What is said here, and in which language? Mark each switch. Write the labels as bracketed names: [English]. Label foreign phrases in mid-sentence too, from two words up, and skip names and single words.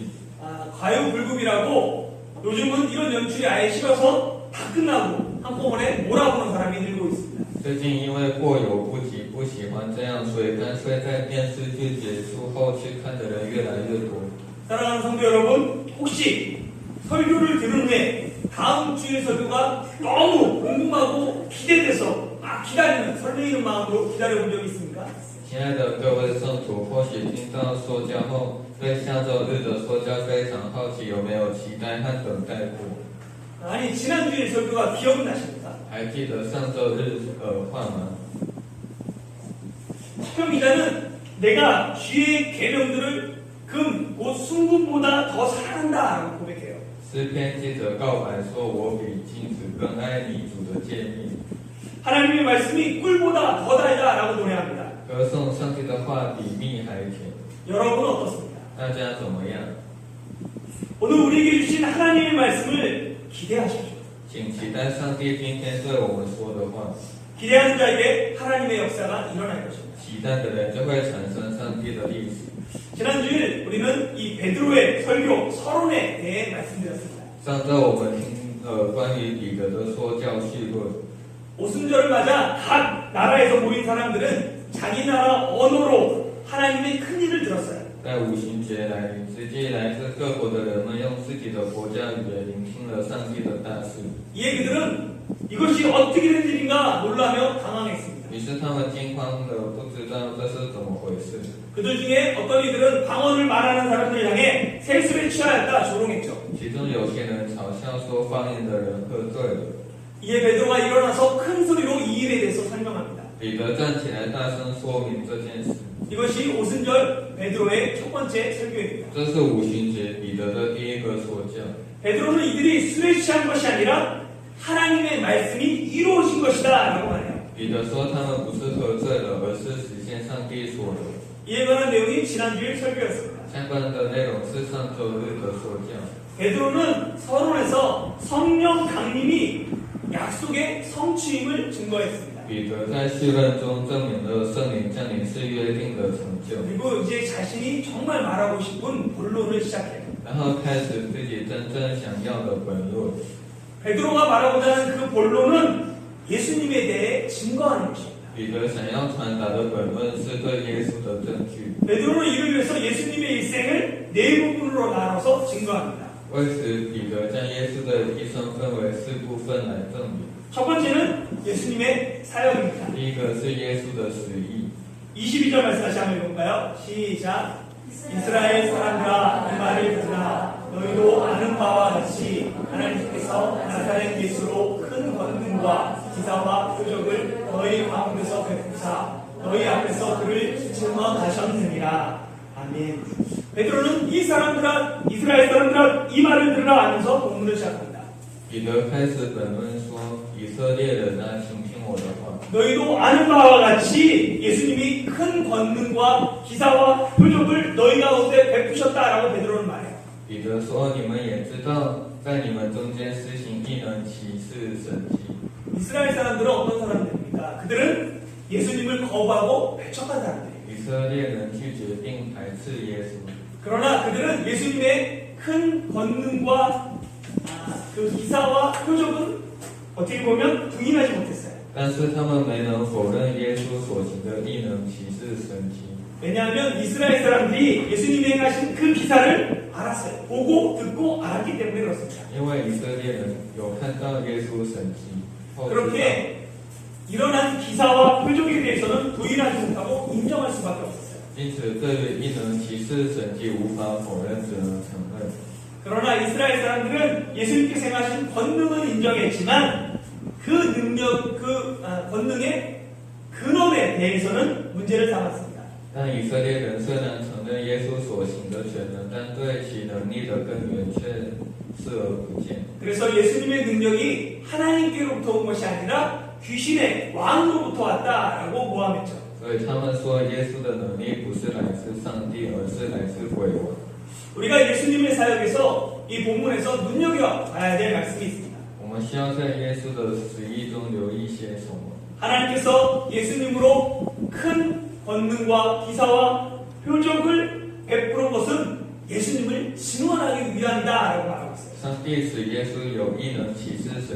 [Korean] 과유불급이라고 요즘은 이런 연출이 아예 싫어서 다 끝나고 한꺼번에 몰아보는 사람이 늘고 있습니다. [Chinese] 最近因为过犹不及，不喜欢这样，所以干脆在电视剧结束后去看的人越来越多。 [Korean] 사랑하는 성도 여러분, 혹시 설교를 들은 후에 다음 주의 설교가 너무 궁금하고 기대돼서 막 기다리는 설레이는 마음으로 기다려본 적이 있습니까? [Chinese] 亲爱的各位圣徒，或许听到说教后，对下周日的说教非常好奇，有没有期待和等待过？ [Korean] 아니, 지난주의 설교가 기억은 나십니까? [Chinese] 还记得上周日话吗？ [Korean] 시편 기자는 내가 주의 계명들을 금, 곧 순금보다 더 사랑한다라고 고백해요. [Chinese] 诗篇记者告白说：“我比金子更爱你主的诫命。” [Korean] 하나님의 말씀이 꿀보다 더 달다라고 노래합니다. [Chinese] 歌颂上帝的话比蜜还甜。 [Korean] 여러분은 어떻습니까? [Chinese] 大家怎么样？ [Korean] 오늘 우리에게 주신 하나님의 말씀을 기대하십시오. [Chinese] 请期待上帝今天对我们说的话。 [Korean] 기대하는 자에게 하나님의 역사가 일어날 것입니다. [Chinese] 期待的人就会产生上帝的历史。 [Korean] 지난주일 우리는 이 베드로의 설교 서론에 대해 말씀드렸습니다. [Chinese] 上周我们听关于彼得的说教序论。 [Korean] 오순절을 맞아 각 나라에서 모인 사람들은 자기 나라 언어로 하나님의 큰 일을 들었어요. [Chinese] 在五旬节来临之际，来自各国的人们用自己的国家语言聆听了上帝的大事。 [Korean] 이에 그들은 이것이 어떻게 된 일인가 놀라며 당황했습니다. [Chinese] 于是他们惊慌的不知道这是怎么回事。 [Korean] 그들 중에 어떤 이들은 방언을 말하는 사람들 향해 세술에 취하였다 조롱했죠. [Chinese] 其中有些人嘲笑说方言的人喝醉了。 [Korean] 이에 베드로가 일어나서 큰 소리로 이 일에 대해서 설명합니다. [Chinese] 彼得站起来大声说明这件事。 [Korean] 이것이 오순절 베드로의 첫 번째 설교입니다. [Chinese] 这是五旬节彼得的第一个说教。 [Korean] 베드로는 이들이 술에 취한 것이 아니라 하나님의 말씀이 이루어진 것이다 라고 하네요. [Chinese] 彼得说他们不是喝醉了，而是实现上帝说的。 [Korean] 이에 관한 내용이 지난주의 설교였습니다. [Chinese] 相关的内容是上周日的说教。 [Korean] 베드로는 서론에서 성령 강림이 약속의 성취임을 증거했습니다. [Chinese] 彼得在序论中证明了圣灵降临是约定的成就， [Korean] 그리고 이제 자신이 정말 말하고 싶은 본론을 시작해요. [Chinese] 然后开始自己真正想要的本论。 [Korean] 베드로가 말하고자 하는 그 본론은 예수님에 대해 증거하는 것입니다. [Chinese] 彼得想要传达的本论是对耶稣的证据。 [Korean] 베드로는 이를 위해서 예수님의 일생을 네 부분으로 나눠서 증거합니다. [Chinese] 为此，彼得将耶稣的一生分为四部分来证明。 [Korean] 첫 번째는 예수님의 사역입니다. [Chinese] 第一个是耶稣的死意。 [Korean] 22절 말씀 다시 한번 읽어볼까요? 시작. 이스라엘 사람들아 이 말을 들으라. 너희도 아는 바와 같이 하나님께서 나사렛 예수로 큰 권능과 기사와 표적을 너희 가운데서 베푸사 너희 앞에서 그를 증언하셨느니라. 아멘. 베드로는 이 사람들아 이스라엘 사람들아 이 말을 들으라 하면서 본문을 시작합니다. [Chinese] 彼得开始本论说：“以色列人啊，请听我的话。 [Korean] 너희도 아는 바와 같이 예수님이 큰 권능과 기사와 표적을 너희 가운데 베푸셨다라고 베드로는 말해요. [Chinese] 彼得说：“你们也知道，在你们中间施行异能、奇事、神迹。” [Korean] 이스라엘 사람들은 어떤 사람들입니까? 그들은 예수님을 거부하고 배척한 사람들이에요. [Chinese] 以色列人拒绝并排斥耶稣， [Korean] 그러나 그들은 예수님의 큰 권능과 그 기사와 표적은 어떻게 보면 부인하지 못했어요. [Chinese] 但是他们没能否认耶稣所行的异能、奇事、神迹。 [Korean] 왜냐하면 이스라엘 사람들이 예수님이 행하신 그 기사를 알았어요. 보고 듣고 알았기 때문에 그렇습니다. [Chinese] 因为以色列人有看到耶稣神迹，后知道 [Korean] 그렇게 일어난 기사와 표적에 대해서는 부인하지 못하고 인정할 수밖에 없었어요. [Chinese] 因此对于异能、奇事、神迹无法否认，只能承认。 [Korean] 그러나 이스라엘 사람들은 예수님께서 행하신 권능은 인정했지만 그 능력, 권능의 근원에 대해서는 문제를 삼았습니다. [Chinese] 但以色列人虽然承认耶稣所行的全能，但对其能力的根源却视而不见。 [Korean] 그래서 예수님의 능력이 하나님께로부터 온 것이 아니라 귀신의 왕으로부터 왔다라고 모함했죠. [Chinese] 所以他们说耶稣的能力不是来自上帝，而是来自鬼王。 [Korean] 우리가 예수님의 사역에서 이 본문에서 눈여겨봐야 될 말씀이 있습니다. [Chinese] 我们需要在耶稣的旨意中留意些什么？ [Korean] 하나님께서 예수님으로 큰 권능과 기사와 표적을 베푸는 것은 예수님을 증언하기 위함이다라고 말하고 있어요.